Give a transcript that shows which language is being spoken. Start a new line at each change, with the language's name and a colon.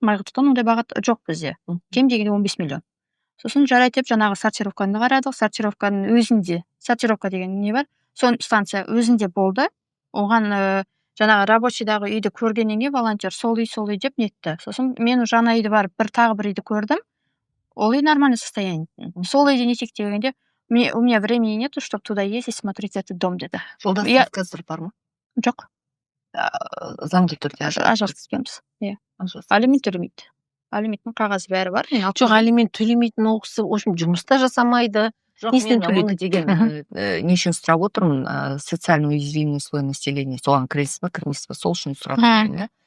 Kazakh: Майқұдықтан ондай бағыт жоқ бізде. Кем дегенде 15 миллион. Сосын жарайды деп жаңағы сортировканы қарадық. Сортировканың өзінде, сортировка деген не бар? Сон станция өзінде болды. Оған жаңағы рабочийдағы үйді көргеннен кейін волонтер сол үй деп нетті. Сосын мен жаңа үйді барып тағы бір үйді көрдім. Ол үй нормальный состояние. Сол үйде не етейік дегенде,
Russian: у меня времени нету, чтобы туда ездить, смотреть этот дом
Kazakh: деді. Жолдасыңыз қазір бар ма? Жоқ. Заңды түрде Ажырасыспыз. Иә. Алимент төлемейді. Алименттің қағазы бәрі бар. Жоқ, алимент төлемейтін ол кісі, в общем, жұмыс та жасамайды. Несінен төлейді деген нешін сұрап отырмын,
Russian: социально уязвимый слой населения,
Kazakh: соған кіресіз ба, кірмейсіз ба, сол үшін сұрап отырмын.